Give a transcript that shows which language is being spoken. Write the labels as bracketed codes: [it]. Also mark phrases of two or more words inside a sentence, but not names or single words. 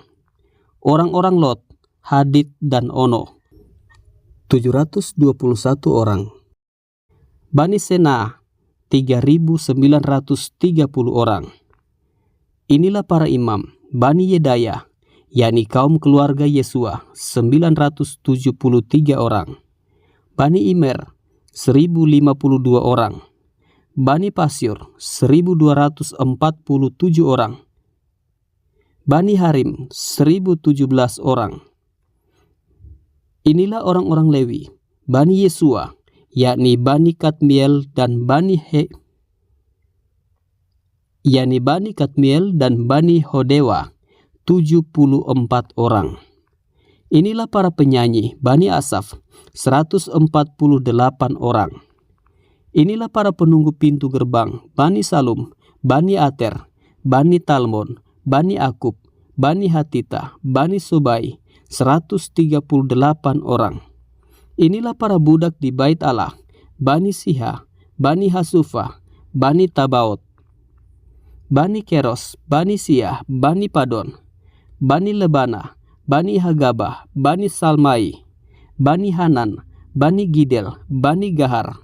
[id] Orang-orang Lot, Hadid dan Ono 721 orang. Bani Sena 3930 orang. Inilah para imam Bani Yedaya, yakni kaum keluarga Yesua 973 orang. Bani Imer 1052 orang. Bani Pasyur 1247 orang. Bani Harim 1017 orang. Inilah orang-orang Lewi, Bani Yesua, yakni Bani Kadmiel dan Bani yakni Bani Kadmiel dan Bani Hodewa, 74 orang. Inilah para penyanyi Bani Asaf, 148 orang. Inilah para penunggu pintu gerbang Bani Salum, Bani Ater, Bani Talmon, Bani Akub, Bani Hatita, Bani Sobai, 138 orang. Inilah para budak di bait Allah, Bani Siha, Bani Hasufa, Bani Tabaot, Bani Keros, Bani Siah, Bani Padon, Bani Lebana, Bani Hagabah, Bani Salmai, Bani Hanan, Bani Gidel, Bani Gahar,